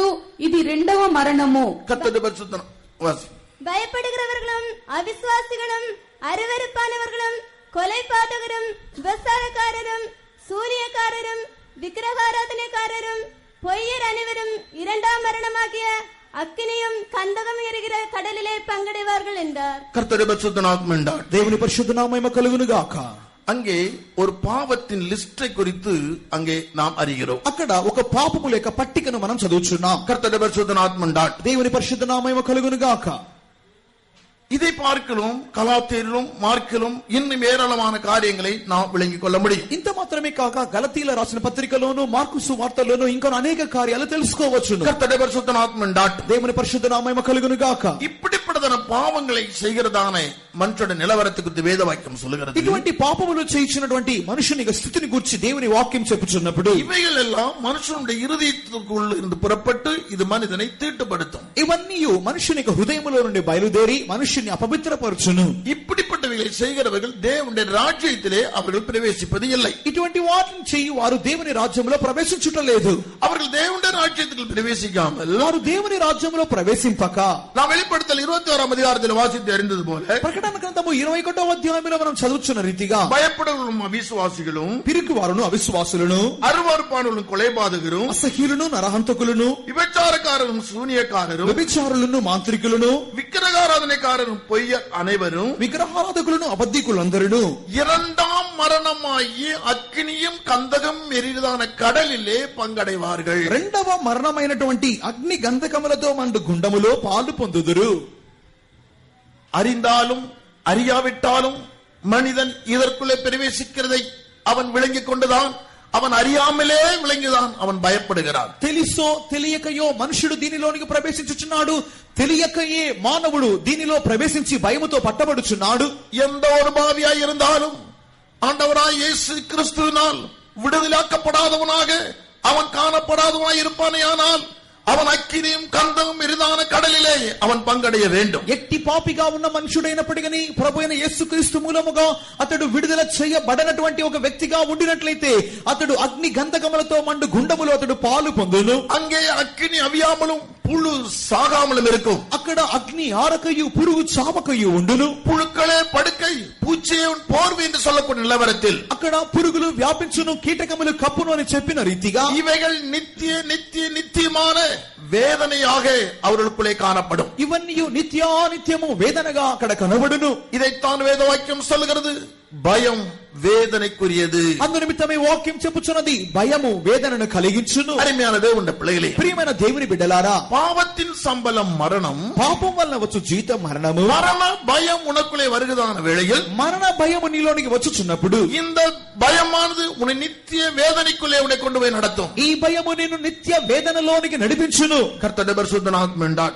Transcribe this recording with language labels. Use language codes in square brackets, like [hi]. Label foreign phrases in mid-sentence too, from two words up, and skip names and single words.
[te] ఇది రెండవ మరణము. [ta] கர்த்தருடைய பரிசுத்த வாசி. பயப்படுகிறவர்களும் அவிசுவாசிகளும் அருவருப்பானவர்களும் கொலைபாதகரும் விபசாரக்காரரும் சூரியக்காரரும் விக்கிரகாராதனைக்காரரும் பொய்யர் அனைவரும் இரண்டாம் மரணமாகிய அக்கினியும் கந்தகம் எரிகிற கடலிலே பங்கடைவார்கள் என்றார். கர்த்தருடைய பரிசுத்த நாமம் [te] దేవుని పరిశుద్ధ నామము కలుగును గాక. [ta] அங்கே ஒரு பாவத்தின் லிஸ்டை குறித்து அங்கே நாம் அறிகிறோம். [te] అక్కడ ఒక పాపము లేక పట్టికను మనం చదువుచున్నాం. [ta] கர்த்தருடைய பரிசுத்த நாமம் [te] దేవుని పరిశుద్ధ నామము కలుగును గాక. [ta] இதை பார்க்கலும் கலாத்தியரிலும் మార్కిலும் இன்னும் ஏராளமான காரியங்களை நாம் விளங்கிக் கொள்ள முடியும். [te] ఇంత మాత్రమే కాక గలతీయుల రాసిన పత్రికలోను మార్కు సువార్తలోను ఇంకా అనేక కార్యాలు తెలుసుకోవచ్చును. [ta] கர்த்தருடைய பரிசுத்த நாமம் உண்டாகட்டும். [te] దేవుని పరిశుద్ధ నామము కలుగును గాక. [ta] இப்படிப்பட்டதான பாவங்களை செய்கிறதான மனுஷனுடைய நிலவரத்தை குறித்து வேத வாக்கியம் சொல்லுகிறது. [te] ఇటువంటి పాపములు చేయించినటువంటి మనుషుని స్థితిని గురించి దేవుని వాక్యం చెప్పుచున్నప్పుడు [ta] இவைகள் எல்லாம் மனுஷனுடைய இருதயத்துக்குள்ள இருந்து புறப்பட்டு இது மனிதனை தீட்டுப்படுத்தும். [te] ఇవన్నీ మనుషుని హృదయములో నుండి బయలుదేరి మనుషుని అపవిత్రపరచును. [ta] இப்படிப்பட்டவைகளை செய்கிறவர்கள் தேவனுடைய ராஜ்யத்திலே அவர்கள் பிரவேசிப்பது இல்லை. [te] ఇటువంటి వాటిని చేయి వారు దేవుని రాజ్యంలో ప్రవేశించుటలేదు. [ta] அவர்கள் தேவனுடைய ராஜ்யத்துக்குள் பிரவேசிக்காமல் [te] వారు దేవుని రాజ్యంలో ప్రవేశింపక [ta] நாம் வெளிப்படுத்தல் 26ஆம் அதிகாரத்தில் வாசித்து அறிந்தது போல [te] ప్రకటన గ్రంథము 21వ అధ్యాయంలో మనం చదువుచున్న రీతిగా [ta] பயப்படுவர்களும் அவிசுவாசிகளும் [te] పిరికివారును అవిశ్వాసులను [ta] அருவருப்பானவர்களும் கொலைபாதகரும் [te] అసహ్యులను నరహంతకులను [ta] விபச்சாரக்காரரும் சூனியக்காரரும் [te] వ్యభిచారులను మాంత్రికులను [ta] விக்கிரகாராதனைக்காரரும் பொய்யர் அனைவரும் [te] విగ్రహారాధకులను అబద్ధికులందరూ [ta] இரண்டாம் மரணமாகிய அக்கினியும் கந்தகம் எரிதான கடலிலே பங்கடைவார்கள். [te] రెండవ మరణమైనటువంటి అగ్ని గంధకములతో మండు గుండములో పాలు పొందుదురు. [ta] அறிந்தாலும் அறியாவிட்டாலும் மனிதன் இதற்குள்ளே பிரவேசிக்கிறதை அவன் விளங்கிக் கொண்டுதான், அவன் அறியாமலே விளங்கிதான் அவன் பயப்படுகிறான். [te] తెలుసో తెలియకయో మనుషుడు దీనిలోనికి ప్రవేశించుచున్నాడు. తెలియకయే మానవుడు దీనిలో ప్రవేశించి భయముతో పట్టబడుచున్నాడు. [ta] எந்த ஒரு பாவியாய் இருந்தாலும் ஆண்டவராய் இயேசு கிறிஸ்துவினால் விடுதலாக்கப்படாதவனாக அவன் காணப்படாதவனாய் இருப்பானேயானால் அவன் அக்கினியும் கந்தமும் எரிதான கடலிலே அவன் பங்கடைய வேண்டும். [te] ఎట్టి పాపిగా ఉన్న మనుషుడైనప్పటికీ ప్రభువైన యేసుక్రీస్తు మూలముగా అతడు విడుదల చేయబడనటువంటి ఒక వ్యక్తిగా ఉండినట్లయితే అతడు అగ్ని గంధకములతో మండు గుండములో అతడు పాలు పొందును. [ta] அங்கே அக்கினி அவியாமலும் புழு சாகாமலும் இருக்கும். [te] అక్కడ అగ్ని ఆరకయు పురుగు చావకయు ఉండును. [ta] புழுக்களே படுக்கை பூச்சியின் போர்வை என்று சொல்லக்கூடிய நிலவரத்தில் [te] అక్కడ పురుగులు వ్యాపించును, కీటకములు కప్పును అని చెప్పిన రీతిగా [ta] இவைகள் நித்தியமான வேதனையாக அவர்களுக்குள்ளே காணப்படும். [te] ఇవన్నీ నిత్యానిత్యము వేదనగా అక్కడ కనబడును. [ta] இதைத்தான் வேத வாக்கியம் சொல்லுகிறது. பயம் வேதனைக்குரியது. [te] అందు నిమిత్తమే వాక్యం చెప్పుచున్నది భయము వేదనను కలిగించును. [ta] அருமையான தேவனுடைய பிள்ளைகளே, [te] ప్రియమైన దేవుని బిడ్డలారా, [ta] பாவத்தின் சம்பளம் மரணம். [te] పాపం వల్ల వచ్చు జీతం మరణము. [ta] மரண பயம் உனக்குள்ளே வருகிறதான வேளையில் [te] మరణ భయము నీలోనికి వచ్చుచున్నప్పుడు [ta] இந்த பயமானது உன்னை நித்திய வேதனைக்குள்ளே உன்னை கொண்டு போய் நடத்தும். [te] ఈ భయము నిన్ను నిత్య వేదనలోనికి నడిపించును. [ta] கர்த்தருடைய பரிசுத்த நாமம் உண்டாகட்டும்.